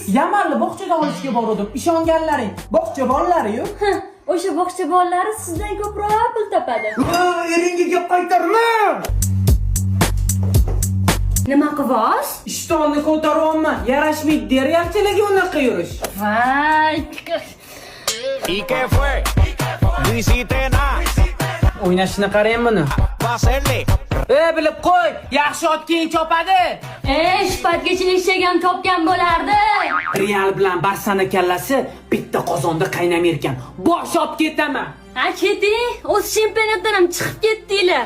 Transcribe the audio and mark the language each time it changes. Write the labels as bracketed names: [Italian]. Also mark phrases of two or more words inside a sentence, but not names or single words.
[Uzbek] Yamalni bog'chadan olishga bordim. Ishonganlaring, bog'cha bolalari-yu. O'sha bog'cha bolalari sizdan ko'proq pul topadi. Eringga gap qaytarma. Nima qilasiz? Ishtonni ko'taryapman. Yarashmaydi, realchilarga unaqa yurish. Voy. [Spanish] ¿Y qué fue? No hiciste nada. [Uzbek] O'ynashini qarang buni. [Spanish] Va a hacerle. [Uzbek] Bilib qo'y, yaxshi ot keyin chopadi. Shpatgacha eshagan topgan bo'lardi. Real bilan Barsani kallasi bitta qozonda qaynamay ekan. Bosh olib ketaman. Ha, keting. O'z chempionatdan ham chiqib ketdinglar.